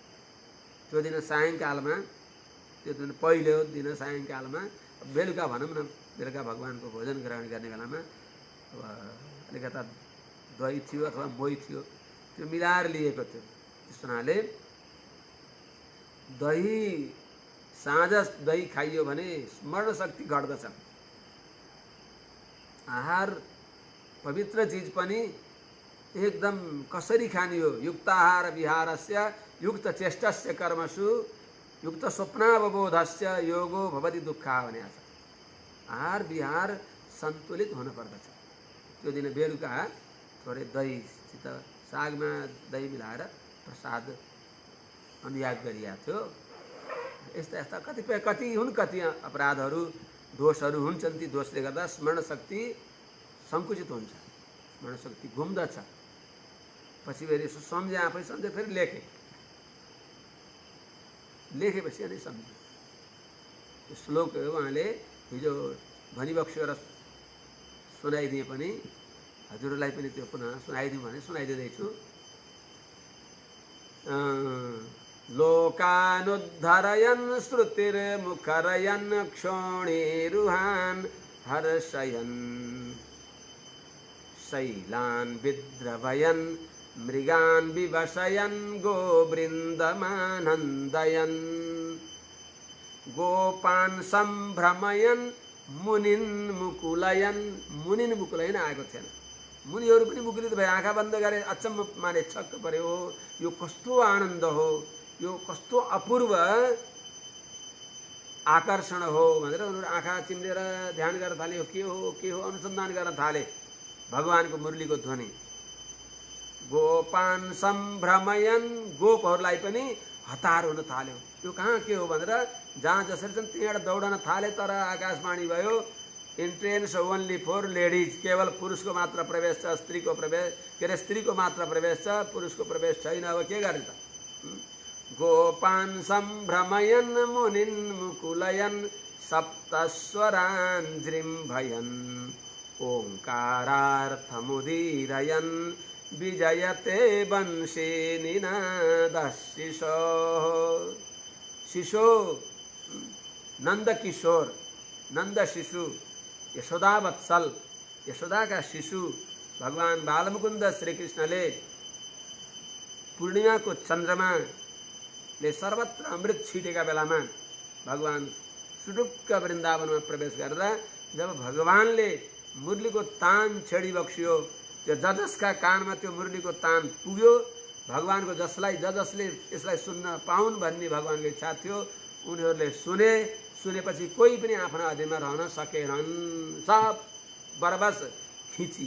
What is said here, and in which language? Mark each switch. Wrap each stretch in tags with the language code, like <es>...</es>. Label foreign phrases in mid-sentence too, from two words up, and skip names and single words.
<ne>त्यो दिन सायङ्कालमा, त्यो दिन पहिलो दिन सायङ्कालमा, बेलुका भनौँ न, बेलुका भगवानको भोजन ग्रहण गर्ने बेलामा अब अलिकता दही थियो अथवा मोही थियो, त्यो मिलाएर लिएको थियो। त्यस्तो हुनाले साँझ दही खाइयो भने स्मरण शक्ति घट्दछ। आहार पवित्र चिज पनि एकदम कसरी खाने हो?</ne> <sa>युक्ताहार विहारस्य युक्त चेष्टस्य कर्मसु युक्त स्वप्नावबोधस्य योगो भवति दुःखा</sa> <ne>भनेको छ। आहार विहार सन्तुलित हुनुपर्दछ। त्यो दिन बेलुका थोरै दहीसित सागमा दही मिलाएर प्रसाद अनुयाग गरिएको थियो। यस्ता कति अपराधहरू दोषहरू हुन्छन्। ती दोषले गर्दा स्मरण शक्ति सङ्कुचित हुन्छ, स्मरण शक्ति घुम्दछ। पछि फेरि यसो सम्झे, आफै सम्झे, फेरि लेखेपछि अनि सम्झे। त्यो श्लोक उहाँले हिजो भनिबक्स्यो र सुनाइदिए पनि हजुरलाई पनि त्यो पुनः सुनाइदिउँ भने सुनाइदिँदैछु।</ne> <sa>लोकानुद्धरयन् श्रुतिर्मुखरयन् क्षोणीरुहान् हर्षयन् शैलान् विद्रवयन् मृगान् विवशयन् गोवृन्दमानन्दयन् गोपान् सम्भ्रमयन् मुनिन् मुकुलयन्। मुनिन् मुकुलयन्</sa> <ne>आएको थिएन, मुनिहरू पनि मुकुलित भए, आँखा बन्द गरे, अचम्म माने, छक्क पर्यो। यो कस्तो आनन्द हो, यो कस्तो अपूर्व आकर्षण हो भनेर उनीहरू आँखा चिम्लेर ध्यान गर्न थाले। के हो अनुसन्धान गर्न थाले भगवानको मुरलीको ध्वनि।</ne> <sa>गोपान सम्भ्रमयन्,</sa> <ne>गोपहरूलाई पनि हतार हुन थाल्यो। यो कहाँ के हो भनेर जहाँ जसरी छन् त्यहीँबाट दौडन थाले। तर आकाशवाणी भयो,</ne> <en>entrance only for ladies,</en> <ne>केवल पुरुषको मात्र प्रवेश छ, स्त्रीको प्रवेश के अरे स्त्रीको मात्र प्रवेश छ, पुरुषको प्रवेश छैन। अब के गर्ने त?</ne> <sa>गोपान् सम्भ्रमयन् मुनिन् मुकुलयन् सप्तस्वरान् जृम्भयन् ओङ्कारार्थमुदीरयन् विजयते वंशे निनादः शिशो नंद किशोर, नंद शिशु, यशोदा वत्सल, यशोदा</sa> <ne>का शिशु भगवान बालमुकुंद श्री कृष्णले पूर्णिमा को चंद्रमा ले सर्वत्र अमृत छिटेका बेलामा भगवान सुडुक्क वृन्दावन में प्रवेश गर्दा जब भगवानले मुरली को तान छेडी बक्सियो, त्यो जसका कानमा त्यो मुरली को तान पुग्यो, भगवान को जसले यसलाई सुन्न पाउन् भन्ने भगवानको इच्छा थियो, उनीहरूले सुनेपछि कोही पनि आफ्ना अधीनमा रहन सकेनन्, सब बरबस खिचिए।</ne>